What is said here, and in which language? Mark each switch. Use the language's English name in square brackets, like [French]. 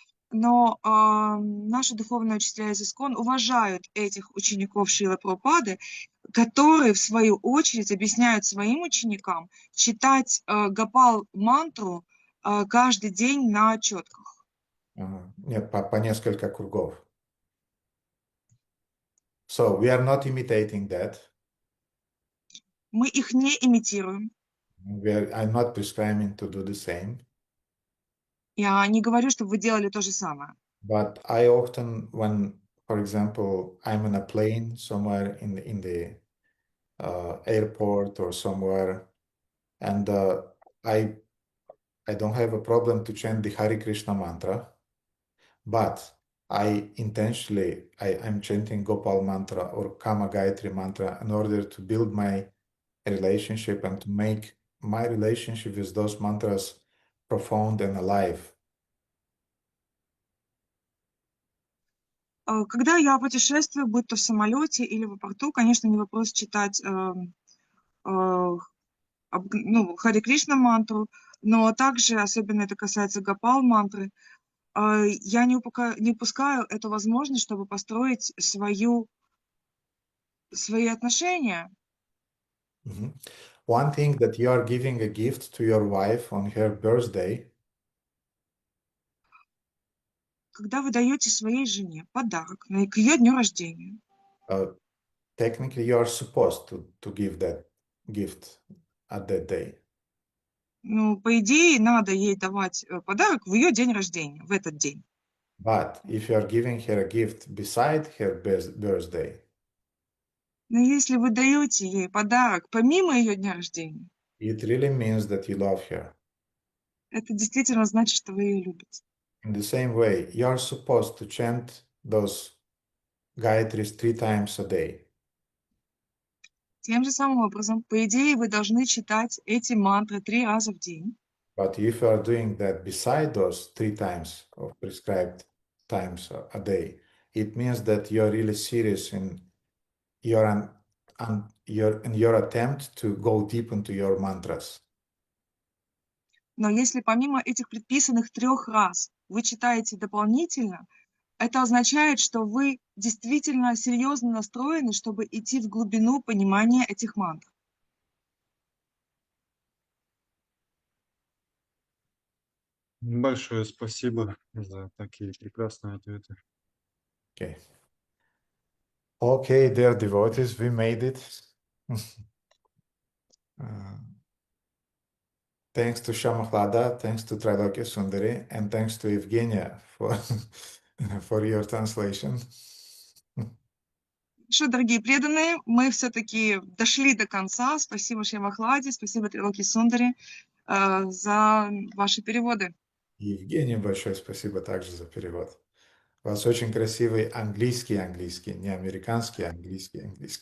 [Russian] Но наши духовные учителя из ИСККОН уважают этих учеников Шрилы Прабхупады, которые, в свою очередь, объясняют своим ученикам читать Гопал-мантру каждый день на четках. Нет, по несколько кругов. [English] So we are not imitating that. [Russian] Мы их не имитируем. [English] I'm not prescribing to do the same. [Russian] Я не говорю, чтобы вы делали то же самое. [English] But I often, when, for example, I'm on a plane somewhere in the airport or somewhere, and I don't have a problem to chant the Hare Krishna mantra, but I intentionally I'm chanting Gopal mantra or Kama Gayatri mantra in order to build my relationship and to make my relationship with those mantras profound and alive. [Russian] Когда я путешествую, будь то в самолете или в аэропорту, конечно, не вопрос читать Харе Кришна мантру, но также, особенно это касается Гопал мантры, я не упускаю эту возможность, чтобы построить свои отношения. [English] One thing that you are giving a gift to your wife on her birthday. [Russian] Когда вы даете своей жене подарок к ее дню рождения. [English] Technically, you are supposed to give that gift at that day. [Russian] Ну, по идее, надо ей давать подарок в ее день рождения, в этот день. [English] But if you are giving her a gift beside her birthday, [Russian] но если вы даете ей подарок помимо ее дня рождения, [English] it really means that you love her. [Russian] Это действительно значит, что вы ее любите. [English] In the same way, you are supposed to chant those Gayatris 3 times a day. [Russian] Тем же самым образом, по идее, вы должны читать эти мантры 3 раза в день. [English] But if you are doing that beside those 3 times of prescribed times a day, it means that you are really serious in your attempt to go deep into your mantras. [Russian] Но если помимо этих предписанных 3 раз вы читаете дополнительно, это означает, что вы действительно серьезно настроены, чтобы идти в глубину понимания этих мантр. Большое спасибо за такие прекрасные ответы. [English] Okay. Okay, dear devotees, we made it. Thanks to Shamahlada, thanks to Trailoki Sundari, and thanks to Evgenia for your translation. [Russian] Хорошо, дорогие преданные, мы все-таки дошли до конца. Спасибо Шьямахладе, спасибо Трилоки Сундаре за ваши переводы. Евгений, большое спасибо также за перевод. У вас очень красивый английский, не американский, английский.